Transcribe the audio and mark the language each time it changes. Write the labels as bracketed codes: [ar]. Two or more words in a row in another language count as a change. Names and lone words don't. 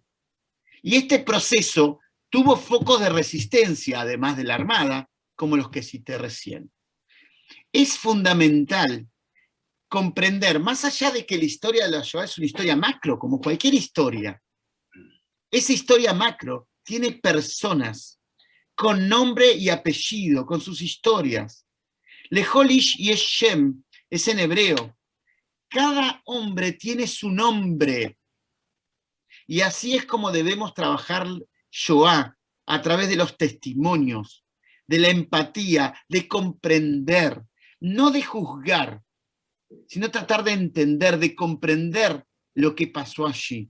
[es] Y este proceso tuvo focos de resistencia, además de la Armada, como los que cité recién. Es fundamental comprender, más allá de que la historia de la Shoah es una historia macro, como cualquier historia, esa historia macro tiene personas con nombre y apellido, con sus historias. [he] לכל איש יש שם [es] es en hebreo. Cada hombre tiene su nombre. Y así es como debemos trabajar Shoah, a través de los testimonios, de la empatía, de comprender, no de juzgar, sino tratar de entender, de comprender lo que pasó allí.